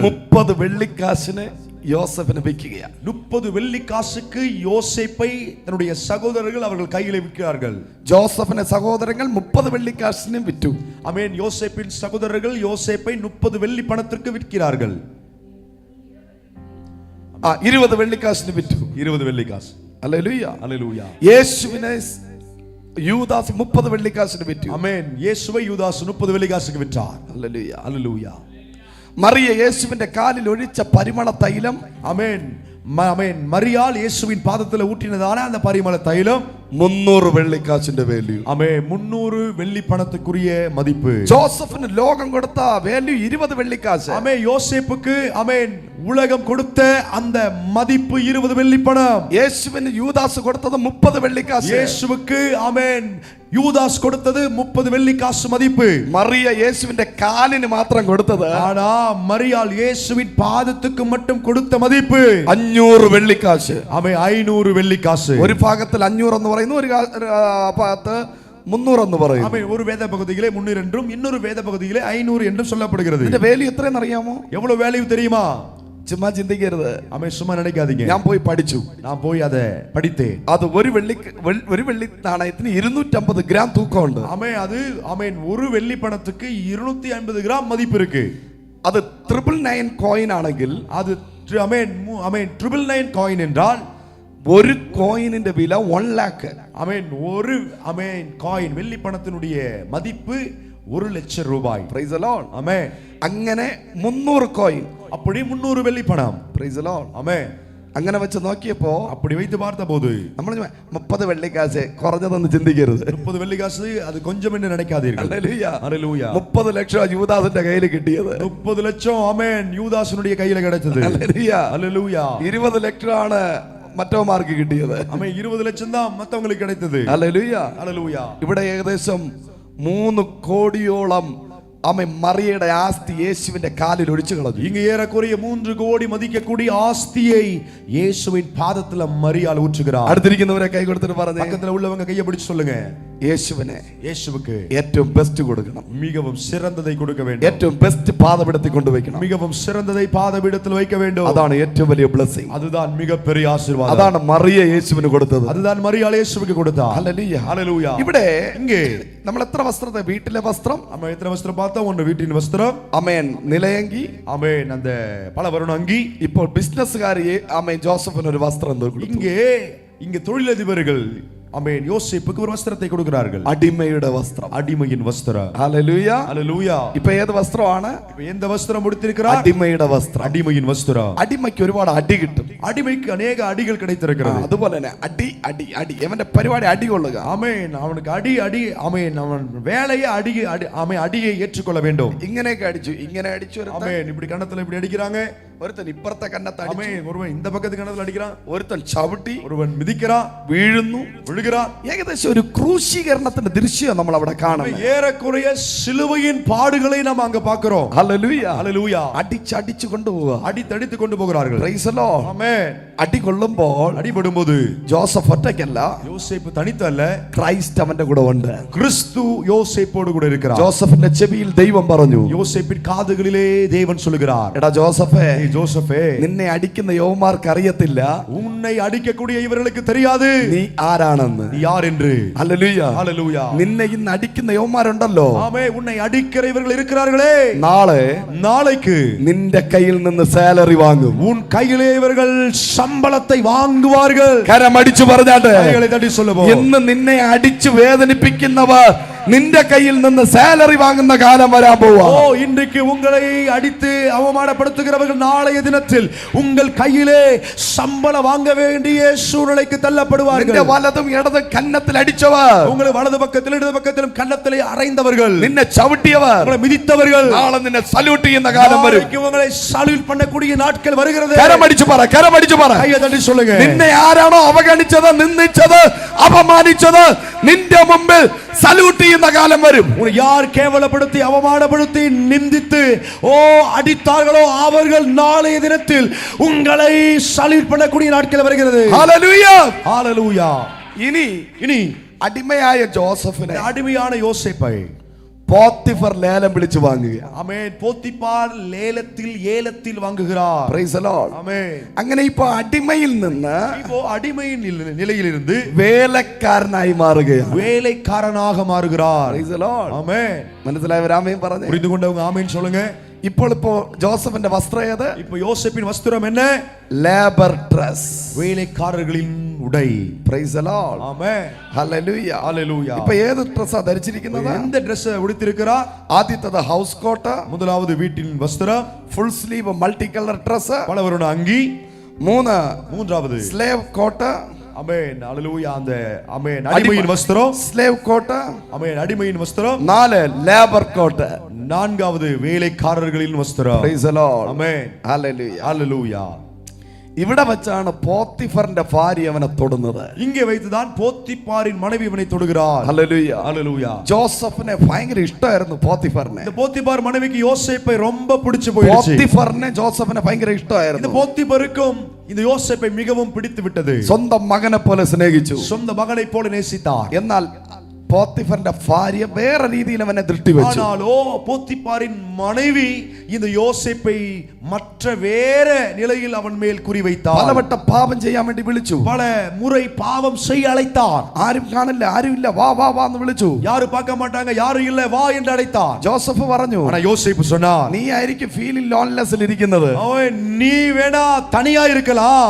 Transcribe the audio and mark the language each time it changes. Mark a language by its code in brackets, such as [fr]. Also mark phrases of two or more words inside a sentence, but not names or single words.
[ml] 30 വെള്ളിക്കാശിന് യോസേഫിനെ വിൽക്കുകയാണ്. [ta] 30 வெள்ளி காசுக்கு யோசேப்பை தன்னுடைய சகோதரர்கள் அவர்கள் கையிலே விற்கிறார்கள். [ml] ജോസഫിന്റെ സഹോദരങ്ങൾ 30 വെള്ളിക്കാശിന് വിറ്റു. [ta] ஆமென். யோசேப்பின் சகோதரர்கள் யோசேப்பை 30 வெள்ளி பணத்திற்கு விற்கிறார்கள். [ml] 20 വെള്ളിക്കാശിന് വിറ്റു. [ta] 20 வெள்ளி காசு. [ml] ഹല്ലേലൂയ, [ta] ஹalleluya. [ml] യേശുവിനെ യൂദാസ് 30 വെള്ളിക്കാശിന് വിറ്റു. [ta] ஆமென். இயேசுவை யூதாஸ் 30 வெள்ளி காசுக்கு விற்றார். [ml] ഹല്ലേലൂയ, [ta] ஹalleluya. [ml] മറിയ യേശുവിന്റെ കാലിൽ ഒഴിച്ച പരിമള തൈലം. [ta] ஆமென். ஆமென். மரியாள் இயேசுவின் பாதத்தில் ஊற்றினதான அந்த பரிமள தைலம் [ml] 300 വെള്ളിക്കാശിന്റെ വാല്യൂ. [ta] ஆமென் 300 வெள்ளி பணத்துக்குரிய மதிப்பு. [ml] ജോസഫിന് ലോകം കൊടുത്ത വാല്യൂ 20 വെള്ളിക്കാശ്. [ta] ஆமென். யோசேப்புக்கு ஆமென் உலகம் கொடுத்த அந்த மதிப்பு 20 வெள்ளி பணம். [ml] യേശുവിന് യൂദാസ് കൊടുത്തത് 30 വെള്ളിക്കാശ്. [ta] இயேசுவுக்கு ஆமென் யூதாஸ் கொடுத்தது 30 வெள்ளி காசு மதிப்பு. [ml] മറിയ യേശുവിന്റെ കാലിന് മാത്രം കൊടുത്തത്, [ta] ஆனா மரியாள் இயேசுவின் பாதத்துக்கு மட்டும் கொடுத்த மதிப்பு [ml] 500 വെള്ളിക്കാശ്. [ta] ஆமென் 500 வெள்ளி காசு. [ml] ഒരു ഭാഗത്തിൽ 500 എന്ന് പറയുന്നു, ഒരു ഭാഗത്ത് 300 എന്ന് പറയുന്നു. [ta] ஆமென். ஒரு வேத பகுதியிலே 300 என்றும் இன்னொரு வேத பகுதியிலே 500 என்றும் சொல்லப்படுகிறது. [ml] ഇതിന്റെ വാല്യൂ എത്രയെന്ന് അറിയാമോ? [ta] எவ்வளவு வேல்யூ தெரியுமா? [ml] ചുമ്മാ ചിന്തിക്കരുത്. [ta] ஆமென். சும்மா நினைக்காதீங்க. [ml] ഞാൻ പോയി പഠിച്ചു. [ta] நான் போய் அதை படித்தேன். [ml] അത് ഒരു വെള്ളി നാണയത്തിന് 250 ഗ്രാം തൂക്കമുണ്ട്. [ta] ஆமென். அது ஆமென் ஒரு வெள்ளி பணத்துக்கு 250 கிராம் மதிப்பு இருக்கு. [ml] അത് 999 കോയിൻ ആണെങ്കിൽ, [ta] அது ஆமென் ஆமென் 999 காயின் என்றால் [ml] ഒരു കോയിനിന്റെ വില 1 ലക്ഷം. [ta] ஆமென் ஒரு ஆமென் காயின் வெள்ளி பணத்தினுடைய மதிப்பு 1 லட்சம் ரூபாய். [en] Praise the Lord. [ta] ஆமென். [ml] അങ്ങനെ 300 കോയിൻ. [ta] அப்படி 300 வெள்ளி பணம். [en] Praise the Lord. [ta] ஆமென். [ml] അങ്ങനെ വെച്ച് നോക്കിയപ്പോ [ta] அப்படி வைத்து பார்த்தபோது [ml] നമ്മൾ 30 വെള്ളിക്കാശ് കുറഞ്ഞതൊന്നും ചിന്തിക്കരുത്. [ta] 30 வெள்ளி காசு அது கொஞ்சம் என்று நினைக்காதீர்கள். [ml] ഹല്ലേലൂയ. [ta] ஹalleluya. [ml] 30 ലക്ഷം യൂദാസിന്റെ കയ്യിൽ കിട്ടിയത്. [ta] 30 லட்சம் ஆமென் யூதாசுனுடைய கையில கிடைச்சது. [ml] ഹല്ലേലൂയ. [ta] ஹalleluya. [ml] 20 ലക്ഷമാണ് മറ്റവന്മാർക്ക് കിട്ടിയത്. [ta] ஆமென் 20 லட்சம் தான் மத்தவங்களுக்கு கிடைத்தது. [ml] ഹല്ലേലൂയ. [ta] ஹalleluya. [ml] ഇവിടെ ഏകദേശം 3 കോടിയോളം മറിയയുടെ ആസ്തി യേശുവിന്റെ കാലിൽ ഒഴിച്ചു കളഞ്ഞു. [ta] இங்க ஏறக்குறைய 3 கோடி மதிக்கக்கூடிய ஆஸ்தியை இயேசுவின் பாதத்துல மரியாள் ஊற்றுகிறார். [ml] അടുത്തിരിക്കുന്നവരെ കൈ കൊടുത്തിട്ട് പറഞ്ഞു, [ta] பக்கத்துல உள்ளவங்க கையை பிடிச்சு சொல்லுங்க, [ml] യേശുവിനെ [ta] இயேசுவுக்கு [ml] ഏറ്റവും ബെസ്റ്റ് കൊടുക്കണം. [ta] மிகவும் சிறந்ததை கொடுக்க வேண்டும். [ml] ഏറ്റവും ബെസ്റ്റ് പാദപീഠത്തിൽ കൊണ്ടുവയ്ക്കണം. [ta] மிகவும் சிறந்ததை பாதபீடத்தில் வைக்க வேண்டும். [ml] അതാണ് ഏറ്റവും വലിയ ബ്ലെസ്സിംഗ്. [ta] அதுதான் மிகப்பெரிய ஆசீர்வாதம். [ml] അതാണ് മറിയ യേശുവിന് കൊടുത്തത്. [ta] அதுதான் மரியாள் இயேசுவுக்கு கொடுத்தார். [ml] ഹല്ലേലൂയ. [ta] ஹalleluya. [ml] ഇവിടെ [ta] இங்கே [ml] നമ്മൾ എത്ര വസ്ത്രത്തെ, വീട്ടിലെ വസ്ത്രം, [ta] நம்ம எத்தனை வஸ்திரம் பார்த்தோம்? ஒன்று வீட்டின் வஸ்திரம், [ml] അമേൻ നിലയങ്കി, [ta] ஆமென் அந்த பலவர்ண அங்கி. [ml] ഇപ്പോൾ ബിസിനസ്സുകാരി അമേൻ ജോസഫിന് ഒരു വസ്ത്രം കൊടുത്തു. [ta] இங்கே தொழிலதிபர்கள் ஆமென் யோசேப்புக்கு ஒரு வஸ்திரத்தை கொடுக்கிறார்கள். [ml] അടിമയുടെ വസ്ത്രം, [ta] அடிமையின் வஸ்திரம். [ml] ഹല്ലേലൂയ. [ta] ஹalleluya. [ml] ഇപ്പൊ ഏത് വസ്ത്രമാണ്? [ta] எந்த வஸ்திரம் உடுத்திருக்கிறார்? [ml] അടിമയുടെ വസ്ത്രം. [ta] அடிமையின் வஸ்திரம். [ml] അടിമയ്ക്ക് ഒരുപാട് അടി കിട്ടും. [ta] அடிமைக்கு அநேக அடிகள் கிடைத்திருக்கிறது. [ml] അതുപോലെ തന്നെ അടി അടി അടി, അവന്റെ പരിപാടി അടി കൊള്ളുക. [ta] ஆமென் அவனுக்கு அடி அடி ஆமென் அவன் வேலையை ஆமென் அடியை ஏற்றுக்கொள்ள வேண்டும். [ml] ഇങ്ങനെയൊക്കെ അടിച്ചു, ഇങ്ങനെ അടിച്ചു, [ta] ஆமென் இப்படி கண்ணத்துல இப்படி அடிக்கிறாங்க, [ml] ഒരുത്തൻ ഇപ്പുറത്തെ കന്നത്ത് അടിച്ചു, [ta] ஆமென். ஒருவன் இந்த பக்கத்து கன்னத்துல அடிக்கிறான், [ml] ഒരുത്തൻ ചവിട്ടി, [ta] ஒருவன் மிதிக்கிறான், [ml] വീഴുന്നു, [ta] விழுகிறான். [ml] ഏകദേശം ഒരു ക്രൂശീകരണത്തിന്റെ ദൃശ്യം നമ്മൾ അവിടെ കാണുന്നു. [ta] ஏறக்குறைய சிலுவையின் பாடுகளை நாம் அங்க பார்க்கிறோம். [ml] ഹല്ലേലൂയ, [ta] ஹல்லேலூயா. [ml] അടിച്ചടിച്ചു കൊണ്ടുപോവുക. [ta] அடித்து கொண்டு போகிறார்கள். [en] Praise the Lord. [ta] ஆமென். [ml] അടി കൊള്ളുമ്പോൾ [ta] அடிபடும்போது [ml] ജോസഫ് ഒറ്റയ്ക്കല്ല, [ta] யோசேப்பு தனித்தல்ல, [ml] ക്രൈസ്റ്റ് അവന്റെ കൂടെ ഉണ്ട്. [ta] கிறிஸ்து யோசேப்போடு கூட இருக்கிறார். [ml] ജോസഫിന്റെ ചെവിയിൽ ദൈവം പറഞ്ഞു, [ta] யோசேப்பின் காதுகளிலே தேவன் சொல்லுகிறார், [ml] എടാ ജോസഫേ, [ta] ஜோசப்பே, [ml] നിന്നെ അടിക്കുന്ന യൗവന്മാർക്ക് അറിയത്തില്ല [ta] உன்னை அடிக்கக்கூடிய இவர்களுக்கு தெரியாது [ml] നീ ആരാണെന്ന്. [ta] நீ யார் என்று. [ml] ഹല്ലേലൂയ. [ta] ஹல்லேலூயா. [ml] നിന്നെ ഇന്ന് അടിക്കുന്ന യൗവന്മാരുണ്ടല്ലോ, [ta] ஆமென். உன்னை அடிக்கிற இவர்கள் இருக்கிறார்களே, [ml] നാളെ [ta] நாளைக்கு [ml] നിന്റെ കയ്യിൽ നിന്ന് സാലറി വാങ്ങും. [ta] உன் கையிலே இவர்கள் சம்பளத்தை வாங்குவார்கள். [ml] കരമടിച്ചു പറഞ്ഞാട്ടെ, [ta] கைகளை தட்டி சொல்லுவோம். [ml] ഇന്ന് നിന്നെ അടിച്ചു വേദനിപ്പിക്കുന്നവർ നിന്റെ കയ്യിൽ നിന്ന് സാലറി വാങ്ങുന്ന കാലം വരാൻ പോവാ. [ta] ஓ, இன்றைக்கு உங்களை அடித்து அவமானப்படுத்துகிறவர்கள் நாளைய தினத்தில் உங்கள் கையிலே சம்பளம் வாங்க வேண்டிய சூழ்நிலைக்கு தள்ளப்படுவார்கள். [ml] നിന്റെ വലതും ഇടതും കന്നത്തിൽ അടിച്ചവർ, [ta] உங்களை வலது பக்கத்தில் இடது பக்கத்திலும் கன்னத்திலே அறைந்தவர்கள், [ml] നിന്നെ ചവിട്ടിയവർ, [ta] உங்களை மிதித்தவர்கள், [ml] നാളെ നിന്നെ സല്യൂട്ട് ചെയ്യുന്ന കാലം വരും. [ta] நாளைக்கு உங்களை சல்யூட் பண்ணக்கூடிய நாட்கள் வருகிறது. [ml] കരമടിച്ചു പറ, കരമടിച്ചു പറ. [ta] கையை தட்டி சொல்லுங்க. [ml] നിന്നെ ആരാണോ അവഗണിച്ചത്, നിന്ദിച്ചത്, അപമാനിച്ചത്, നിന്റെ മുമ്പിൽ സല്യൂട്ട് ചെയ്യുന്ന കാലം വരും. [ta] உன்னை யார் கேவலப்படுத்தி அவமானப்படுத்தி நிந்தித்து அடித்தார்களோ அவர்கள் நாளைய தினத்தில் உங்களை சல்யூட் பண்ணக்கூடிய நாட்கள் வருகிறது. [ml] ഹല്ലേലൂയ, [ta] ஹல்லேலூயா. இனி [ml] അടിമയായ ജോസഫിനെ [ta] அடிமையான யோசேப்பை [ml] പോത്തിഫർ ലേലം വിളിച്ചു വാങ്ങുക. [ta] ஆமென். போத்திபார் ஏலத்தில் வாங்குகிறார். [en] Praise the Lord. [ta] ஆமென். [ml] അങ്ങനെ ഇപ്പോ അടിമയിൽ നിന്ന് [ta] இப்போ அடிமையின் நிலையிலிருந்து [ml] വേലക്കാരനായി മാറുകയാണ്. [ta] வேலைக்காரனாக மாறுகிறார். [en] Praise the Lord. [ta] ஆமென். [ml] മനസ്സിലായവരാമേൻ പറഞ്ഞു. [ta] புரிந்து கொண்டவங்க ஆமென் சொல்லுங்க. [ml] ഇപ്പോ ജോസഫിന്റെ വസ്ത്രം ഏത്? [ta] இப்போ யோசேப்பின் வஸ்திரம் என்ன? [en] labour dress, [ta] வேலைக்காரர்களின் உடை. [en] Praise the Lord. [ta] ஆமென். [ml] ഹല്ലേലൂയ. [ta] ஹல்லேலூயா. [ml] ഇപ്പോ ഏത് ഡ്രസ്സാ ധരിച്ചിരിക്കുന്നത്? [ta] எந்த Dress உடுத்திருக்கிறார்? [ml] ആദ്യത്തേത് [en] house coat, [ta] முதலாவது வீட்டின் வஸ்திரம், [en] full sleeve multi colour dress. [ta] பலவருண அங்கி. [ml] മൂന്നാമത് [en] slave coat. [ta] ஆமென். ஹல்லேலூயா. அந்த ஆமென் அடிமையின் வஸ்திரம், [en] slave coat. [ta] ஆமென் அடிமையின் வஸ்திரம். [en] 4 labour coat. [ta] நான்காவது வேலைக்காரர்களின் வஸ்திரம். [en] Praise the Lord. [ta] ஆமென். [ml] ഹല്ലേലൂയ. [ta] ஹல்லேலூயா. [ml] ഇവിടെ വെച്ചാണ് പോത്തിഫറിന്റെ ഭാര്യ അവനെ തൊടുന്നത്. [ta] இங்கே வைத்துதான் போத்திபாரின் மனைவி இவனை தொடுகிறார். [ml] ഹല്ലേലൂയ. [ta] ஹல்லேலூயா. [ml] ജോസഫിനെ ഭയങ്കര ഇഷ്ടമായിരുന്നു പോത്തിഫറിനെ. [ta] இந்த போத்திபார் மனைவிக்கு யோசேப்பை ரொம்ப பிடிச்சு போயிடுச்சு. [ml] പോത്തിഫറിനെ ജോസഫിനെ ഭയങ്കര [ta] இந்த [ml] ഇഷ്ടമായിരുന്നു. [ta] போத்திபாருக்கும் இந்த யோசேப்பை மிகவும் பிடித்து விட்டது. [ml] സ്വന്തം മകനെ പോലെ സ്നേഹിച്ചു. [ta] சொந்த மகனை போல நேசித்தார். [ml] എന്നാൽ പോത്തിഫറിന്റെ ഭാര്യ വേറെ രീതിയിൽ അവനെ ദൃഷ്ടി വെച്ചു. [ta] ஆனாலோ போத்திபாரின் மனைவி இந்த யோசேப்பை மற்ற வேற நிலையில் அவன் மேல் குறி வைத்தார். [ml] പലവട്ടം പാപം ചെയ്യാൻ വേണ്ടി വിളിച്ചു. [ta] பல முறை பாவம் செய்ய அழைத்தார். [ml] ആരും കാണില്ല, ആരും ഇല്ല, വാ വാ വാ എന്ന് വിളിച്ചു. [ta] யாரு பார்க்க மாட்டாங்க, யாரும் இல்ல, வா என்று அழைத்தார். [ml] ജോസഫ് പറഞ്ഞു, [ta] ஆனா யோசேப்பு சொன்னார், [ml] നീ ആയിരിക്കും ഫീലിൽ ലോൺലെസ്സിൽ ഇരിക്കുന്നത്. [ta] அவன் நீ வேணா தனியா இருக்கலாம்.